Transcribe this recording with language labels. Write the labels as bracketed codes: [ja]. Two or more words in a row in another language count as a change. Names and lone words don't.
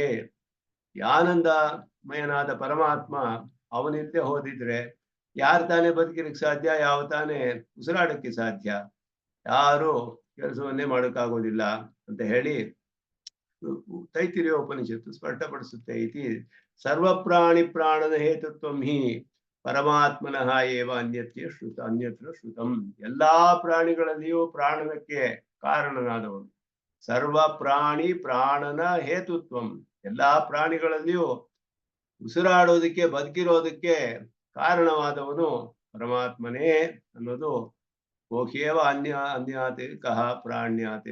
[kn] ಈ ಆನಂದಮಯನಾದ ಪರಮಾತ್ಮ ಅವನಿಂದ ಹೋದಿದ್ರೆ ಯಾರು ತಾನೇ ಬದುಕಿರಕ್ಕೆ ಸಾಧ್ಯ, ಯಾವ ತಾನೇ ಉಸಿರಾಡಕ್ಕೆ ಸಾಧ್ಯ? ಯಾರು ಕೆಲಸವನ್ನೇ ಮಾಡೋಕ್ಕಾಗೋದಿಲ್ಲ ಅಂತ ಹೇಳಿ ತೈತಿರಿಯ ಉಪನಿಷತ್ತು ಸ್ಪಷ್ಟಪಡಿಸುತ್ತೆ. [sa] ಇತಿ ಸರ್ವ ಪ್ರಾಣಿ ಪ್ರಾಣದ ಹೇತುತ್ವಂ ಹಿ ಪರಮಾತ್ಮನಃ ಏವ ಅನ್ಯತ್ರ ಶ್ರುತಂ. [kn] ಎಲ್ಲಾ ಪ್ರಾಣಿಗಳಲ್ಲಿಯೂ ಪ್ರಾಣನಕ್ಕೆ ಕಾರಣನಾದವನು. [sa] ಸರ್ವ ಪ್ರಾಣಿ ಪ್ರಾಣನ ಹೇತುತ್ವಂ. [kn] ಎಲ್ಲಾ ಪ್ರಾಣಿಗಳಲ್ಲಿಯೂ ಉಸಿರಾಡೋದಕ್ಕೆ ಬದುಕಿರೋದಕ್ಕೆ ಕಾರಣವಾದವನು ಪರಮಾತ್ಮನೇ ಅನ್ನೋದು [sa] ಕೋಹ್ಯೇವ ಅನ್ಯಾತ್ ಕಹ ಪ್ರಾಣ್ಯಾತ್.